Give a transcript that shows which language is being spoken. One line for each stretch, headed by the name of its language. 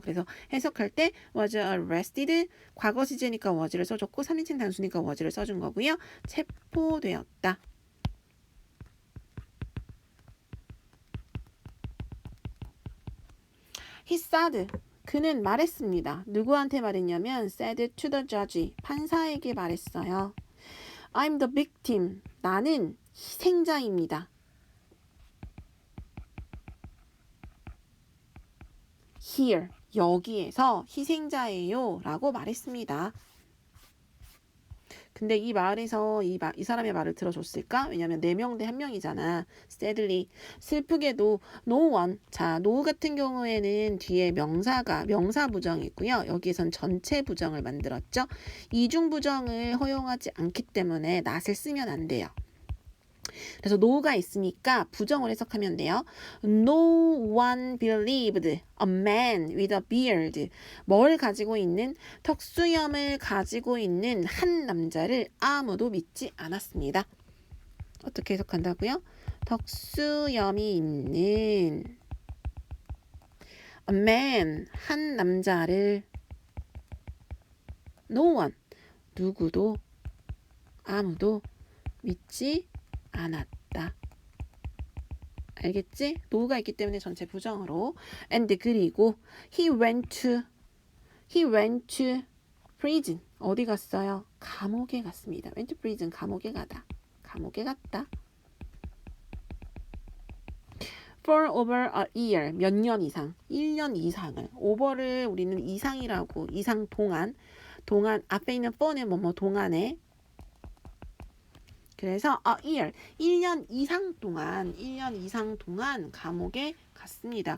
Korean: 그래서 해석할 때 was arrested, 과거 시제니까 was를 써줬고 3인칭 단수니까 was를 써준 거고요. 체포되었다.
English: He said,
Korean: 그는 말했습니다. 누구한테 말했냐면
English: said to the judge,
Korean: 판사에게 말했어요.
English: I'm the victim,
Korean: 나는 희생자입니다.
English: Here,
Korean: 여기에서 희생자예요 라고 말했습니다. 근데 이 말에서 이 사람의 말을 들어줬을까? 왜냐면 4명 대 1명이잖아.
English: Sadly,
Korean: 슬프게도
English: no one.
Korean: 자, no 같은 경우에는 뒤에 명사 부정이 있고요. 여기에선 전체 부정을 만들었죠. 이중 부정을 허용하지 않기 때문에 not을 쓰면 안 돼요. 그래서 no가 있으니까 부정을 해석하면 돼요.
English: No one believed a man with a beard.
Korean: 뭘 가지고 있는? 턱수염을 가지고 있는 한 남자를 아무도 믿지 않았습니다. 어떻게 해석한다고요? 턱수염이 있는
English: a man,
Korean: 한 남자를
English: no one,
Korean: 누구도 아무도 믿지 않았다. 알겠지? no가 있기 때문에 전체 부정으로.
English: and
Korean: 그리고
English: he went to prison.
Korean: 어디 갔어요? 감옥에 갔습니다.
English: went to prison,
Korean: 감옥에 갔다.
English: for over a year,
Korean: 몇 년 이상, 1년 이상을. over를 우리는 이상이라고, 이상 동안 앞에 있는 for는 뭐뭐 동안에. 그래서 a year, 1년 이상 동안 감옥에 갔습니다.